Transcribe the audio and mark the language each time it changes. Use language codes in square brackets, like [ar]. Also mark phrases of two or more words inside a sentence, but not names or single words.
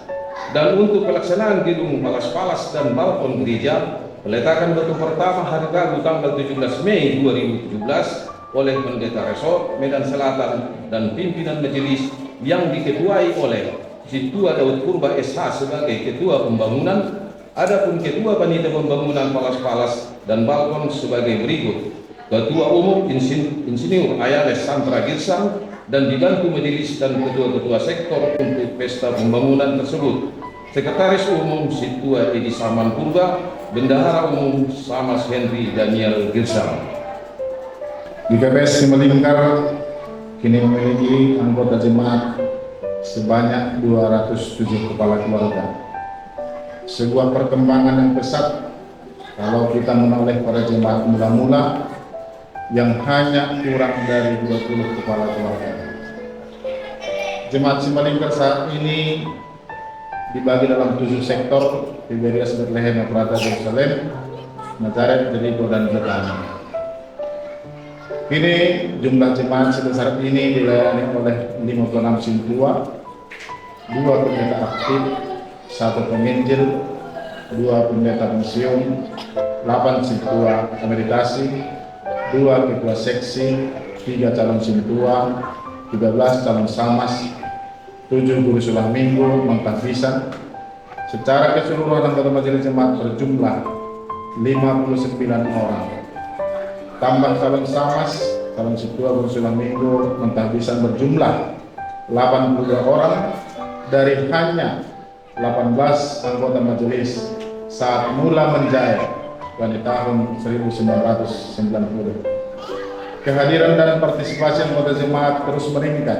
[id] Dan untuk pelaksanaan gedung palas-palas dan balkon gereja, peletakan batu pertama hari Rabu tanggal 17 Mei 2017 oleh Pendeta Resort Medan Selatan dan pimpinan majelis yang diketuai oleh Situa Daud Purba SH sebagai ketua pembangunan. Adapun ketua panitia pembangunan palas-palas dan balkon sebagai berikut: Ketua Umum Insinyur Ayales Santra Girsang, dan dibantu majelis dan ketua-ketua sektor untuk pesta pembangunan tersebut: Sekretaris Umum Situa Edi Saman Purba, Bendahara Umum Samas Henry Daniel Girsang. GKPS Simalingkar kini memiliki anggota jemaat sebanyak 207 kepala keluarga. Sebuah perkembangan yang pesat kalau kita menoleh pada jemaat mula-mula yang hanya kurang dari 20 kepala keluarga. Jemaat Simalingkar saat ini dibagi dalam 7 sektor: Tiberias, Bethlehem, Ephrata, Yerusalem, Nazaret, Jericho, dan Betani. Kini jumlah jemaat sebesar ini dilayani oleh 56 sintua, 2 pendeta aktif, 1 penginjil, 2 pendeta museum, 8 sintua emeritasi, 2 ketua seksi, 3 calon sintua, 13 calon samas, 7 guru sekolah minggu, mentahfisan. Secara keseluruhan anggota majelis jemaat berjumlah 59 orang. Tambah calon samas, calon sintua, guru sekolah minggu, mentahfisan berjumlah 82 orang dari hanya 18 anggota majelis saat mula menjahit pada tahun 1990. Kehadiran dan partisipasi anggota jemaat terus meningkat.